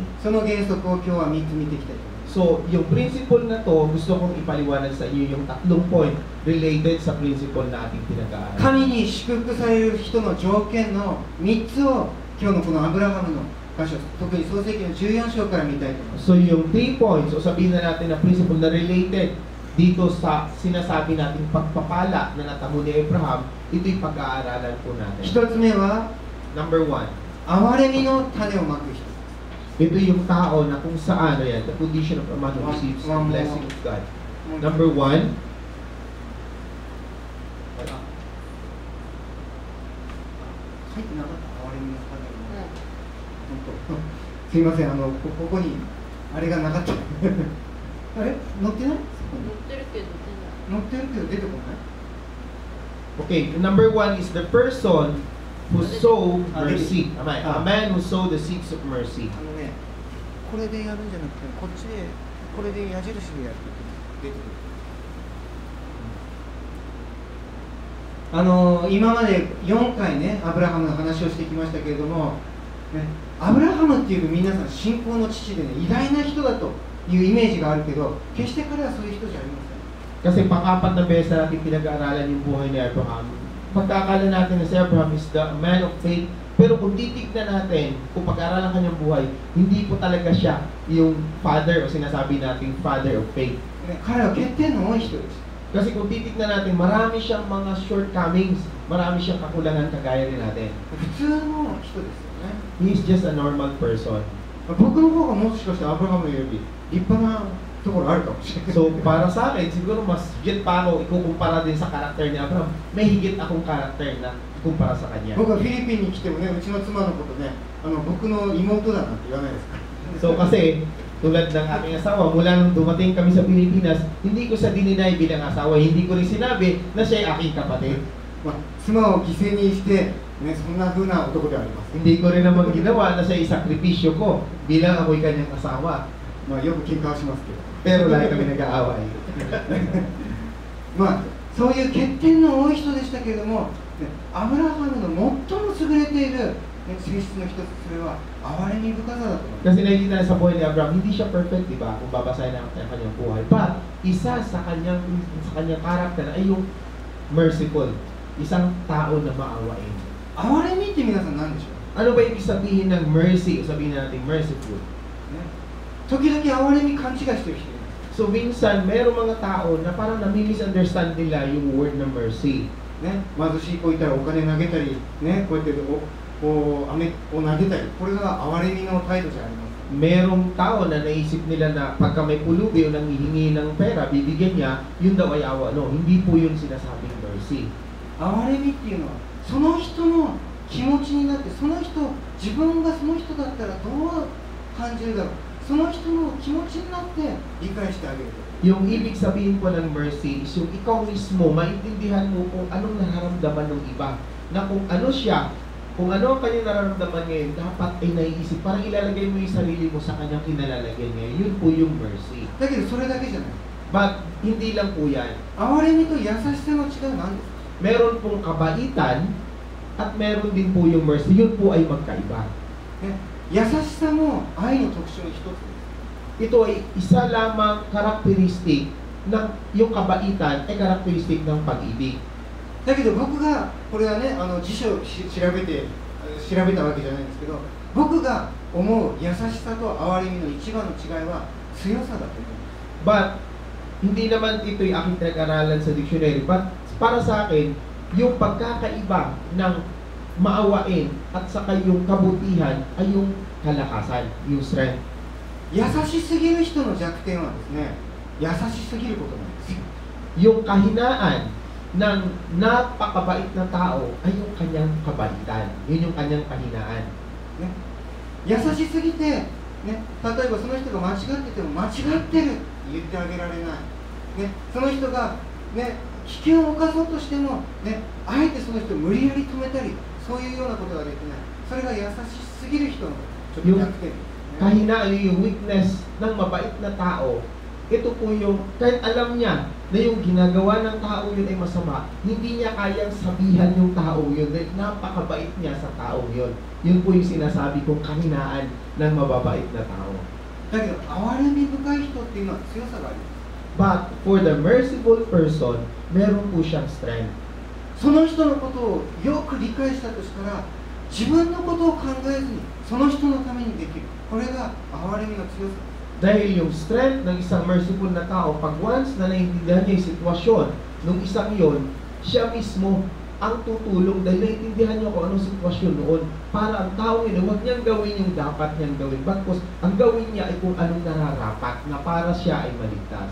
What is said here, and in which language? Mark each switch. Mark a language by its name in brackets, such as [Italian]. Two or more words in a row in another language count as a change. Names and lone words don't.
[Japanese] その原則を今日は3つ見ていきたいと思います。 [Filipino] So, yung principle na to, gusto kong ipaliwanag sa iyo yung tatlong point related sa principle na ating pinag-aaral. [Japanese] 神に祝福される人の条件の3つを今日のこのアブラハムの箇所、特に創世記の14章から見たいと思います。 [Filipino] So, yung 3 points, o sabihin na natin na principle na related dito sa sinasabi nating pagpapala na natamo ni Abraham, ito'y pag-aaralan po natin. [Japanese] 1 つ目は [English] Number 1, [Japanese] 憐れみの種をまく人。 [Filipino] ito yung tao na kung saan, ayan, [English] the condition of a man who receives the blessing of God. Number 1, [Japanese] 書いてなかった憐れみの種をまく人。本当。すいません、ここにあれがなかった。あれ載ってない？乗ってるけど載ってるけど出てこない？ okay, number 1 is the person who sowed mercy. A man who sowed the seeds of mercy. ね、これでやるんじゃなくて、こっちで、これで矢印でやると出てくる。今まで4回ね、アブラハムの話をしてきましたけれども、ね、アブラハムっていうと皆さん信仰の父でね、偉大な人だというイメージがあるけど、決して彼はそういう人じゃありません。 [Filipino] Kasi pang-apat na beses natin pinag-aaralan yung buhay ni Abraham. Pagkakala natin na si [English] Abraham is the man of faith, [Filipino] pero kung titignan natin, kung pag-aaralan kanyang buhay, hindi po talaga siya yung father o sinasabi nating [English] father of faith. [Japanese] 彼は欠点の多い人です。 [Filipino] Kasi kung titignan natin, marami siyang mga shortcomings, marami siyang kakulangan kagaya rin natin. [Japanese] 普通の人ですよね。 [English] He is just a normal person. [Japanese] 僕の方がもしかしてアブラハムより立派なところあるかもしれない。 [Filipino] So, para sa akin, siguro mas higit pa ako ikukumpara din sa karakter ni Abraham. May higit akong karakter na ikumpara sa kanya. [Japanese] 僕はフィリピンに来てもね、うちの妻のことね、僕の妹だなんて言わないですか。 [Filipino] So, kasi, tulad ng aking asawa, mula nung dumating kami sa Pilipinas, hindi ko siya dininay bilang asawa. Hindi ko rin sinabi na siya ay aking kapatid. [Japanese] 妻を犠牲にして、ね、そんな風な男ではあります。 [Filipino] Hindi ko rin naman ginawa na siya isakripisyo ko bilang ako'y kanyang asawa. [Japanese] よく喧嘩はしますけど。 [Filipino] Pero lagi kami nag-aaway. [Japanese] まあそういう欠点の多い人でしたけれども、アブラハムの最も優れている性質の一つ、それは憐れみ深さだと思います。 [Filipino] Kasi nakikita sa buhay ni Abraham, hindi siya perfect, di ba? Kung babasahin natin ang kanyang buhay. But, isa sa kanyang karakter ay yung merciful. Isang tao na maawain. [Japanese] 憐れみって皆さん何でしょう？ [Filipino] Ano ba ibig sabihin ng mercy? Sabihin natin merciful. [Japanese] 時々憐れみ勘違いしてる人いる。 [Filipino] So, minsan, merong mga tao na parang nami-misunderstand nila yung word na mercy. [Japanese] ね、貧しい子いたらお金投げたり、ね、こうやって飴を投げたり、これが憐れみの態度じゃありません。 [Filipino] Merong tao na naisip nila na pagka may pulubi o nanghihingi ng pera, bibigyan niya, yun daw ay awa. No, hindi po yun sinasabing mercy. [Japanese] 憐れみっていうのはその人の気持ちになって、その人、自分がその人だったらどう感じるだろう、その人の気持ちになって理解してあげると。 [Filipino] Yung ibig sabihin po ng mercy is yung ikaw mismo, maintindihan mo kung anong nararamdaman ng iba. Na kung ano siya, kung ano ang kanyang nararamdaman ngayon, dapat ay naiisip. Parang ilalagay mo yung sarili mo sa kanyang kinalalagyan ngayon. Yun po yung mercy. [Japanese] だけどそれだけじゃない。 [English] But, [Filipino] hindi lang po yan. [Japanese] 憐れみと優しさの違いは何ですか？ [Filipino] Meron pong kabaitan at meron din po yung mercy. Yun po ay magkaiba. [Japanese] ね、優しさも愛の特徴の一つです。 [Filipino] Ito ay isa lamang karakteristik ng yung kabaitan ay karakteristik ng pag-ibig. [Japanese] だけど僕がこれはね、辞書を調べたわけじゃないんですけど、僕が思う優しさと憐れみの一番の違いは強さだと思います。 [English] But, [Filipino] hindi naman ito yung aking pinag-aralan sa dictionary. But, para sa akin, yung pagkakaiba ng maawain at saka yung kabutihan ay yung kalakasan, yung strength. [Japanese] 優しすぎる人の弱点はですね、優しすぎることなんですよ。 [Filipino] Yung kahinaan ng napakabait na tao ay yung kanyang kabaitan. Yun yung kanyang kahinaan. [Japanese] ね、優しすぎて、ね、例えばその人が間違ってても間違ってるって言ってあげられない。ね、その人が、ね、危険を犯そうとしても、ね、あえてその人を無理やり止めたり、そういうようなことができない。それが優しすぎる人のちょっと弱点ですね。 [Filipino] Kahinaan yung weakness ng mabait na tao. Ito po yung, kahit alam niya na yung ginagawa ng tao yun ay masama, hindi niya kayang sabihan yung tao yun dahil napakabait niya sa tao yun. Yun po yung sinasabi kong kahinaan ng mababait na tao. [Japanese] だけど、憐れみ深い人っていうのは強さがあります。 [English] But for the merciful person, [Filipino] meron po siyang strength. [Japanese] その人のことをよく理解したとしたら、自分のことを考えずにその人のためにできる。これが憐れみの強さ。 [Filipino] Dahil yung strength ng isang merciful na tao, pag once na naiintindihan niya yung sitwasyon ng isang yon, siya mismo ang tutulong dahil naiintindihan niya kung anong sitwasyon noon para ang tao yun, huwag niyang gawin yung dapat niyang gawin. Bakit ang gawin niya ay kung anong nararapat na para siya ay maligtas.